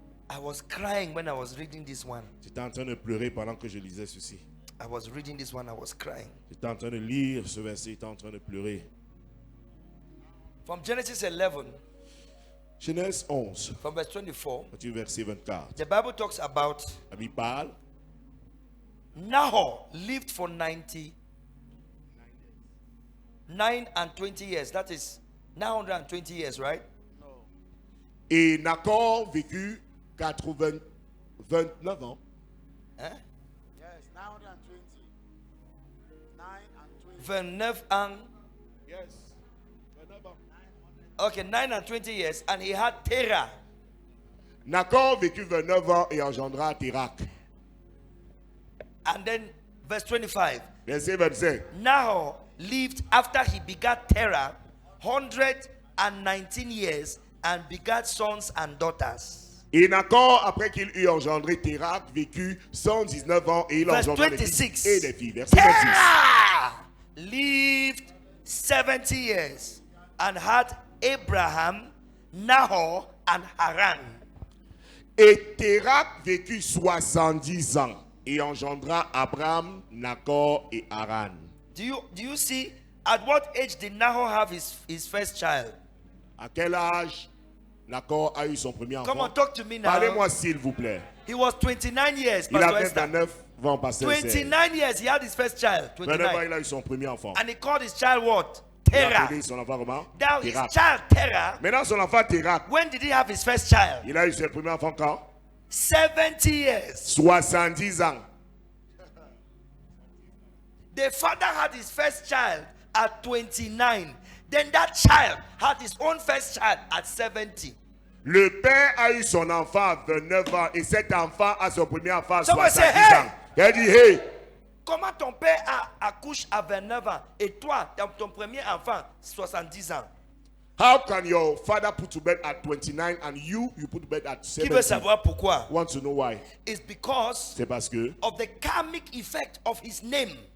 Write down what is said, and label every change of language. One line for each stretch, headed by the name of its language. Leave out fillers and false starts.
English: I was crying when I was reading this one.
French: J'étais en train de pleurer pendant que je lisais ceci.
English: I was reading this one, I was crying.
French: J'étais en train de lire ce verset, j'étais en train de pleurer.
English: From Genesis 11,
French: Genèse 11,
English: from verse 24,
French: à partir du verset 24.
English: the Bible talks about
French: La Bible parle.
English: Nahor lived for 99 and 20 years. That is 920 years, right?
French: Et Nacor vécut 29 ans.
English: Huh? Yes, 920. 9 and 20. 29 and
French: Yes. 29 ans.
English: okay, 9 and 20 years, and he had Terah.
French: Nacor vécut 29 ans et engendra Térak.
English: And then verse 25.
French: Verset 25.
English: Nahor lived after he begat Terah 119 years and begat sons and daughters.
French: Et Nacor, après qu'il eut engendré Térak, vécut 119 ans et il
English: Verse
French: engendra des
English: 26.
French: fils et des filles. Verset 26.
English: Terah lived 70 years and had Abraham, Nahor, and Haran.
French: Et Térak vécut 70 ans et engendra Abraham, Nacor et Haran.
English: Do you see at what age did Nahor have his first child?
French: À quel âge Nacor a eu son premier enfant?
English: Come on, talk to me now.
French: Parlez-moi s'il vous plaît.
English: He was 29 years,
French: Il
English: Pastor
French: avait
English: Esther.
French: 29 ans, pasteur Esther.
English: 29 years, he had his first child.
French: 29 ans,
English: 29.
French: il a eu son premier enfant.
English: And he called his child what?
French: Il a
English: Terah.
French: appelé son enfant comment?
English: Now his
French: Térak.
English: child Terah,
French: Maintenant, son enfant Térak,
English: when did he have his first child?
French: il a eu son premier enfant quand?
English: 70 years.
French: 70 ans.
English: The father had his first child at 29. Then that child had his own first child at 70.
French: Le père a eu son enfant à 29 ans et cet enfant a son premier enfant à
English: Someone
French: 70
English: say, hey!
French: ans. Il a dit, hey, Comment ton père accouche à 29 ans et toi, ton premier enfant, 70 ans?
English: how can your father put to bed at 29 and you put to bed at
French: Qui veut savoir pourquoi?
English: Want to know why? It's because
French: C'est parce que
English: of the karmic effect of his name.